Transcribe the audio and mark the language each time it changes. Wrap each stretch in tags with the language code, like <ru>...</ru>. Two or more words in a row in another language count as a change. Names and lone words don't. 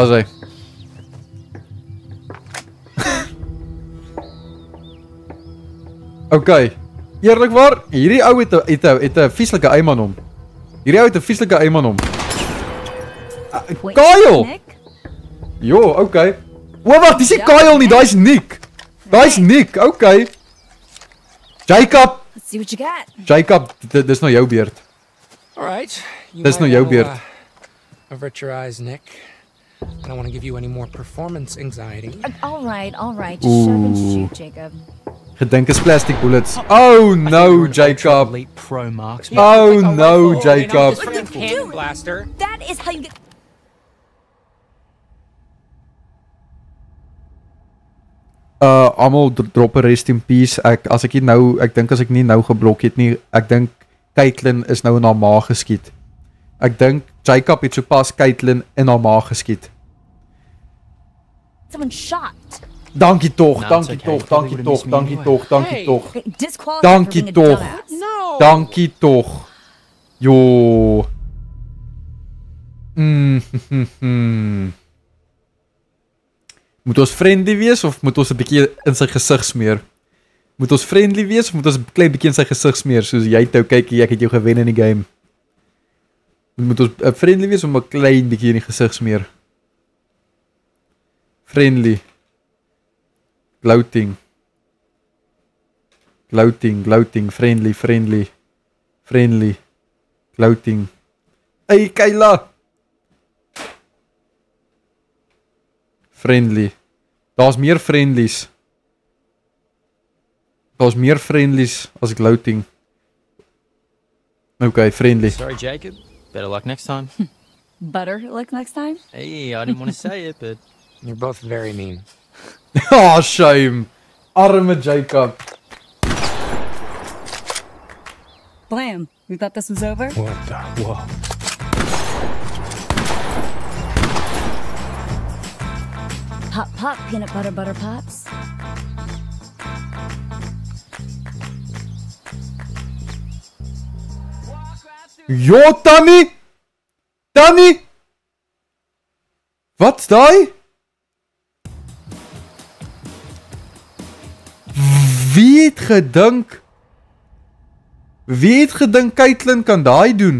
<af>Daar's hy. Okay. Eerlikwaar, hierdie ou het 'n vieslike eim aan hom. Hierdie ou het 'n vieslike eim aan hom. Kyle! Nick. Jo, okay. O, wag, dis nie Kyle nie, daai's Nick. Daai's Nick, okay. Jacob,</af> <en>Let's see what you got.</en> <af>Jacob, dis nou jou beurt.</af> <en>All right. You</en> <af>Dis nou</af> <en>might</en> <af>jou</af> <en>now,</en> <af>beurt.</af> <en>avert your eyes, Nick. I don't want to give you any more performance anxiety. All right. Just shove and Ooh. shoot, Jacob.</en> <af>Gedink is</af> <en>plastic bullets. Oh no, Jacob. Elite pro marksman. Oh no, Jacob. Just a cannon blaster. That is how you get.</en> <af>Almal drop 'n</af> <en>rest in peace.</en> <af>Ek dink as ek nie nou geblok het nie, ek dink Caitlin is nou in haar maag geskiet. Ek dink Jacob het sopas Caitlin in haar maag geskiet.</af> <en>Someone shot.</en> <af>Dankie tog,</af> <en>No,</en> <af>dankie</af> <en>it's okay.</en> <af>tog,</af> <en>Probably</en> <af>dankie</af> <en>would've</en> <af>tog,</af> <en>missed me</en> <af>dankie</af> <en>anyway.</en> <af>tog, dankie</af> <en>Hey.</en> <af>tog.</af> <en>Okay, disqualified</en> <af>Dankie</af> <en>for being a</en> <af>toch.</af> <en>dumbass. No.</en> <af>Dankie tog. Jo. Moet ons friendly wees of moet ons 'n bietjie in sy gesig smeer? Moet ons friendly wees of moet ons 'n klein bietjie in sy gesig smeer soos jy toe kyk ek het jou gewen in die game? Moet ons friendly wees of 'n klein bietjie in die gesig smeer?</af> <en>Friendly. Gloating. Gloating, friendly. Gloating. Hey Kayla. Friendly.</en> <af>Daar's meer friendlies. Daar's meer friendlies as gloating.</af> <en>Okay, friendly. Sorry, Jacob. Better luck next time. Butter like next time? Hey, I didn't want to say it, but You're both very mean. Oh, shame.</en> <af>Arme Jacob.</af> <en>Blam. We thought this was over? What the? Whoa. Pop, peanut butter pops.</en> <af>Jo, Tannie! Tannie! Wat's daai? Wie het gedink Caitlin kan daai doen?</af>